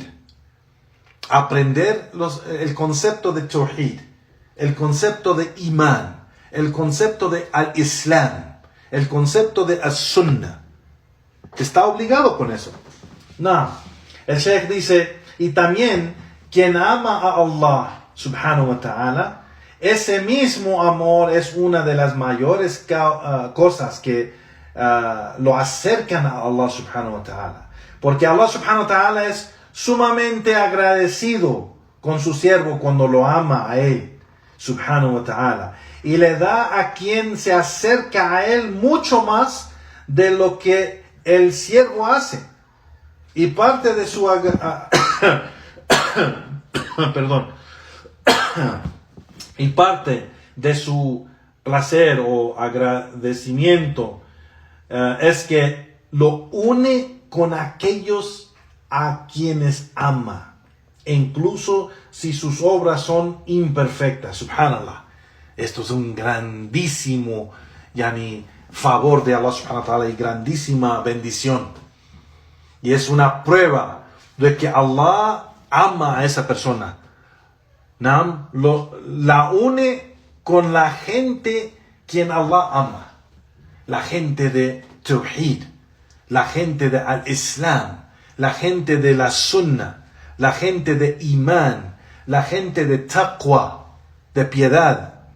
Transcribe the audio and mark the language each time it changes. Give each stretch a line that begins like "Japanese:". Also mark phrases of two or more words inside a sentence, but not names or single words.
Spanish: Aprender el concepto de tawhid, el concepto de imán, el concepto de al-islam, el concepto de as-sunnah. Está obligado con eso. No. El Sheikh dice, y también quien ama a Allah
Arabic: سبحانه وتعالى,
Spanish: ese mismo amor es una de las mayores cosas que lo acercan a Allah
Arabic: سبحانه وتعالى.
Spanish: Porque Allah
Arabic: سبحانه وتعالى
Spanish: es sumamente agradecido con su siervo cuando lo ama a él,
Arabic: سبحانه وتعالى,
Spanish: y le da a quien se acerca a él mucho más de lo que el siervo hace. Y parte de su y parte de su placer o agradecimiento es que lo une con aquellos a quienes ama, incluso si sus obras son imperfectas. Subhanallah, esto es un grandísimo favor de Allah
Arabic: سبحانه وتعالى
Spanish: y grandísima bendición, y es una prueba de que Allah ama a esa persona. La une con la gente quien Allah ama, la gente de tawhid, la gente de al-islam, la gente de la sunnah, la gente de imán, la gente de taqwa, de piedad.